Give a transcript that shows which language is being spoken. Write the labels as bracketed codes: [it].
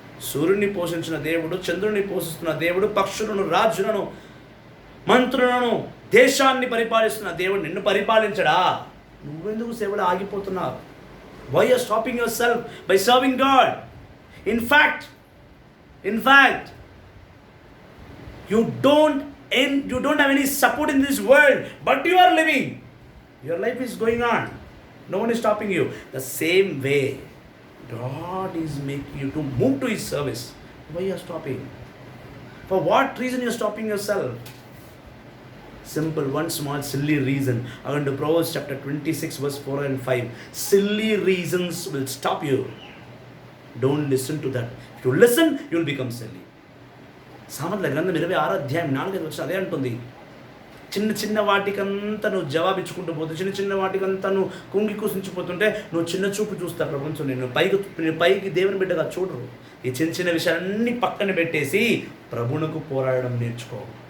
[te] సూర్యుడిని పోషించిన దేవుడు, చంద్రుడిని పోషిస్తున్న దేవుడు, పక్షులను, రాజులను, మంత్రులను, దేశాన్ని పరిపాలిస్తున్న దేవుడు నిన్ను పరిపాలించడా? నువ్వెందుకు సేవలు ఆగిపోతున్నావు? [en] Why are stopping yourself by serving God? In fact you don't have any support in this world, but you are living. Your life is going on. No one is stopping you. The same way God is making you to move to His service. Why you are stopping? For what reason you are stopping yourself? Simple, one small silly reason. According to Proverbs chapter 26 verse 4 and 5. Silly reasons will stop you. Don't listen to that. If you listen, you will become silly. [te] సామెతల గ్రంథం 26వ అధ్యాయం 4వ వచనం అదే అంటుంది. చిన్న వాటికంతా నువ్వు జవాబిచ్చుకుంటూ పోతే, చిన్న వాటికంతా నువ్వు కుంగి కూసించిపోతుంటే నువ్వు చిన్న చూపు చూస్తా ప్రపంచం. నేను పైకి దేవుని బిడ్డగా చూడరు. ఈ చిన్న విషయాలన్నీ పక్కన పెట్టేసి ప్రభువునకు పోరాడడం నేర్చుకో.